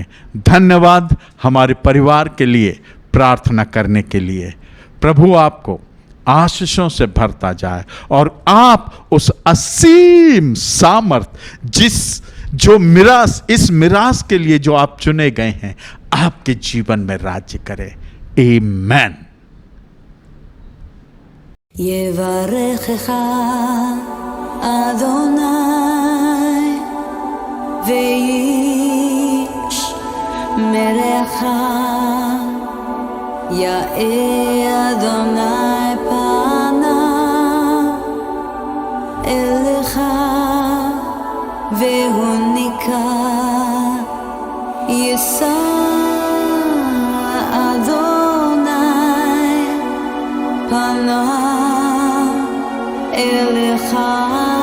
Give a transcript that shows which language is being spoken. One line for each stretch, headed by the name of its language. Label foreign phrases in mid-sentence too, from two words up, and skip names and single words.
Hindi: धन्यवाद हमारे परिवार के लिए प्रार्थना करने के लिए। प्रभु आपको आशीषों से भरता जाए और आप उस असीम सामर्थ इस मिरास के लिए जो आप चुने गए हैं, आपके जीवन में राज्य करे। आमेन।
Hebrew: יברכך אדוני וישמרך, יאר אדוני פניו אליך והוניקה, יישא אדוני פניו אליך